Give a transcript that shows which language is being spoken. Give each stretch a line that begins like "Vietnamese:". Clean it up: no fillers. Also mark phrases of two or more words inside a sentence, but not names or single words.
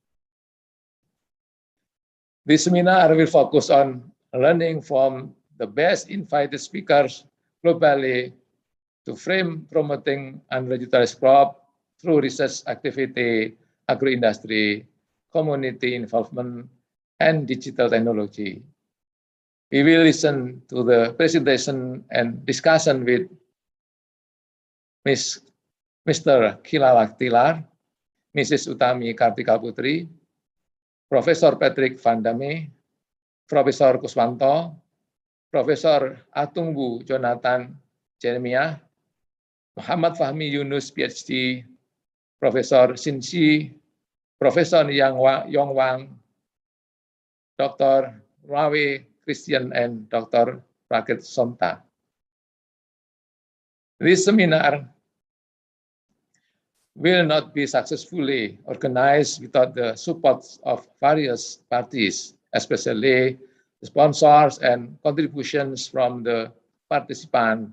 English: This seminar will focus on learning from the best invited speakers globally to frame promoting underutilized crop through research activity, agro-industry, community involvement, and digital technology. We will listen to the presentation and discussion with Mr. Kilala Tilaar, Mrs. Utami Kartika Putri, Professor Patrick Van Damme, Profesor Kuswanto, Profesor Atungbu Jonathan Jeremiah, Muhammad Fahmi Yunus PhD, Profesor Sinsi, Profesor Yong Wang, Dr. Rawe Christian, and Dr. Rakit Somta. This seminar will not be successfully organized without the support of various parties, especially the sponsors and contributions from the participants.